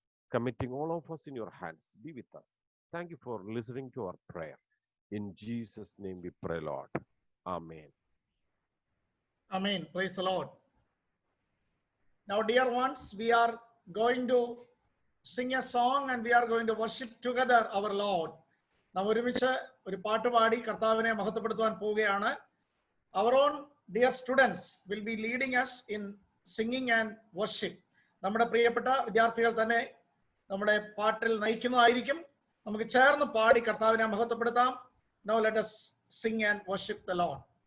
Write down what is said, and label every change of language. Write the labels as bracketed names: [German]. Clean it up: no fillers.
[English] Committing all of us in your hands, be with us. Thank you for listening to our prayer. In Jesus' name we pray, Lord. Amen. Amen. Praise the Lord. Now, dear ones, we are going to sing a song and we are going to worship together our Lord. [Malayalam] നാം ഒരുമിച്ച് ഒരു പാട്ട് പാടി കർത്താവിനെ മഹത്വപ്പെടുത്തുവാൻ പോവുകയാണ്. [English] Our own dear students will be leading us in singing and worship. [Malayalam] നമ്മുടെ പ്രിയപ്പെട്ട വിദ്യാർത്ഥികൾ തന്നെ നമ്മുടെ പാട്ടിൽ നയിക്കുന്നതായിരിക്കും. നമുക്ക് ചേർന്ന് പാടി കർത്താവിനെ മഹത്വപ്പെടുത്താം. [English] Now let us sing and worship the Lord.